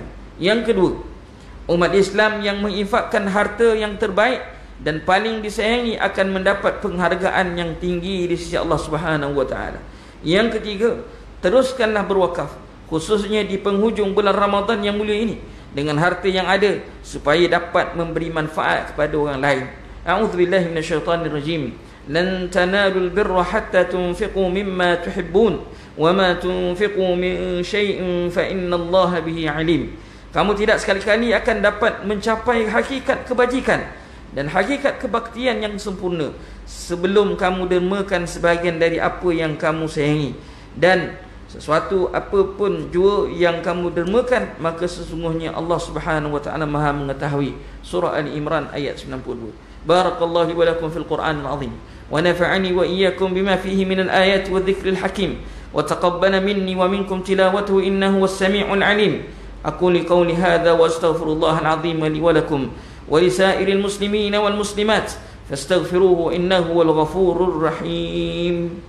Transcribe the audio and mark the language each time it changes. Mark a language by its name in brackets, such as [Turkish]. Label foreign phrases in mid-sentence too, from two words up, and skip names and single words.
[Malay] Yang kedua, umat Islam yang menginfakkan harta yang terbaik dan paling disayangi akan mendapat penghargaan yang tinggi di sisi Allah [Arabic] سبحانه وتعالى. [Malay] Yang ketiga, teruskanlah berwakaf khususnya di penghujung bulan Ramadan yang mulia ini dengan harta yang ada supaya dapat memberi manfaat kepada orang lain. [Arabic] أعوذ بالله من الشيطان الرجيم لن تنالوا البر حتى تنفقوا مما تحبون وما تنفقوا من شيء فإن الله به عليم. [Malay] Kamu tidak sekali-kali akan dapat mencapai hakikat kebajikan dan hakikat kebaktian yang sempurna sebelum kamu dermakan sebahagian dari apa yang kamu sayangi, dan sesuatu apapun jua yang kamu dermakan, maka sesungguhnya Allah [Arabic] سبحانه وتعالى [Malay] Maha mengetahui. Surah Ali Imran ayat 92. [Arabic] بارك الله ولكم في القرآن العظيم ونفعني وإياكم بما فيه من الآيات والذكر الحكيم وتقبل مني ومنكم تلاوته إنه والسميع العليم. أقول قولي هذا وأستغفر الله العظيم لي ولكم ولسائر المسلمين والمسلمات فاستغفروه إنه هو الغفور الرحيم.